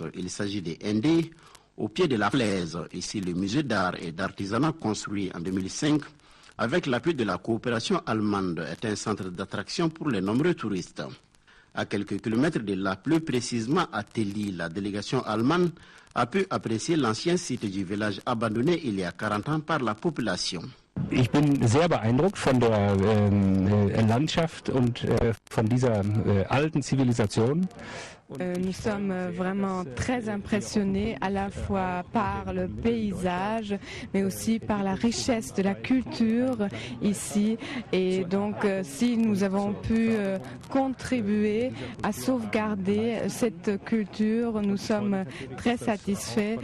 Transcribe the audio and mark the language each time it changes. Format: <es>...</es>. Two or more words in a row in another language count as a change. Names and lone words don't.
<fr>Il s'agit de Ndé, au pied de la falaise. Ici, le musée d'art et d'artisanat construit en 2005, avec l'appui de la coopération allemande, est un centre d'attraction pour les nombreux touristes. À quelques kilomètres de là, plus précisément à Telly, la délégation allemande a pu apprécier l'ancien site du village abandonné il y a 40 ans par la population.</fr> <de>Ich bin sehr beeindruckt von der Landschaft und von dieser alten Zivilisation.</de> <fr>Nous sommes vraiment très impressionnés à la fois par le paysage, mais aussi par la richesse de la culture ici. Et donc, si nous avons pu contribuer à sauvegarder cette culture, nous sommes très satisfaits.</fr>